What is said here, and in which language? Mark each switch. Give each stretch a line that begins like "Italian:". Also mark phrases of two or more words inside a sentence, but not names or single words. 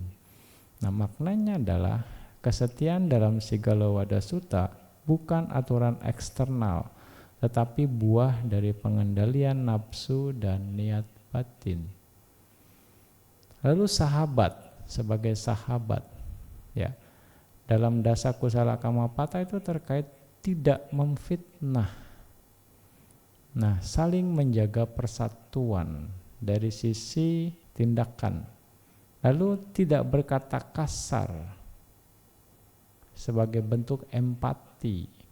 Indonesian: Nah, maknanya adalah kesetiaan dalam segala wada sutta bukan aturan eksternal, tetapi buah dari pengendalian nafsu dan niat batin. Lalu sahabat, sebagai sahabat, ya, dalam
Pali: dasa kusala kamapata
Indonesian: itu terkait tidak memfitnah. Nah, saling menjaga persatuan dari sisi tindakan. Lalu tidak berkata kasar sebagai bentuk empati.